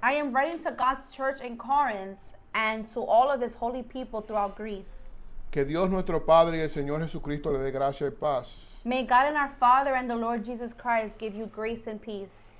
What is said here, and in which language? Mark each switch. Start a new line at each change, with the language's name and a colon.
English: I am writing to God's church in Corinth and to all of his holy people throughout Greece.
Spanish: Que Dios nuestro Padre y el Señor Jesucristo le dé gracia y paz.
English: May God and our Father and the Lord Jesus Christ give you grace and peace.